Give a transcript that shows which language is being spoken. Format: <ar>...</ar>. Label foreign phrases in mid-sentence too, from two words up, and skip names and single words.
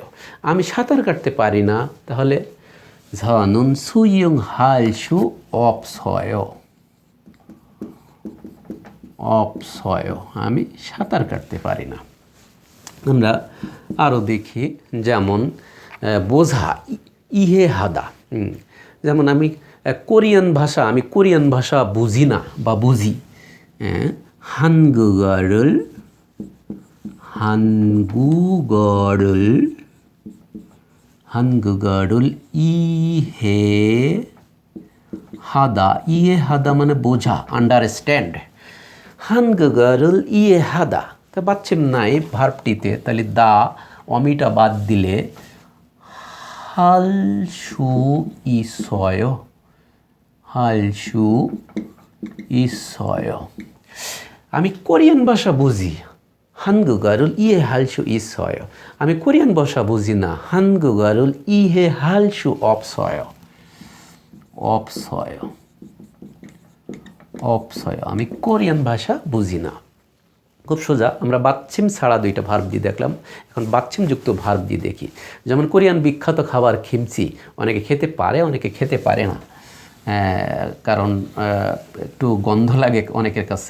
<bn>আমি সাঁতার কাটতে পারি না, তাহলে</bn> <ko>저는 수영 할수 없어요, 없어요.</ko> <bn>আমি সাঁতার কাটতে পারি না। আমরা আরও দেখি, যেমন বোঝা</bn> <ko>이해하다.</ko> <bn>যেমন আমি কোরিয়ান ভাষা বুঝি না বা বুঝি।</bn> <ko>한국어를 이해하다, 이해하다</ko> <bn>মানে বোঝা, আন্ডারস্ট্যান্ড।</bn> <ko>한국어를 이해하다,</ko> <bn>তা বাচ্চিম নাই ভার্বটিতে, তাহলে দা অমিটা বাদ দিলে</bn> <ko>할수 있어요, 할수 있어요।</ko> <bn>আমি কোরিয়ান ভাষা বুঝি,</bn> <ko>한국어를 이해할 수 있어요।</ko> <bn>আমি কোরিয়ান ভাষা বুঝি না,</bn> <ko>한국어를 이해할 수 없어요, 없어요, 없어요।</ko> <bn>আমি কোরিয়ান ভাষা বুঝি না। খুব সোজা। আমরা বাচ্চিম ছাড়া দুইটা ভার্ব দিয়ে দেখলাম, এখন বাচ্চিম যুক্ত ভার্ব দিয়ে দেখি। যেমন কোরিয়ান বিখ্যাত খাবার খিমচি, অনেকে খেতে পারে, অনেকে খেতে পারে না, কারণ একটু গন্ধ লাগে অনেকের কাছে।</bn>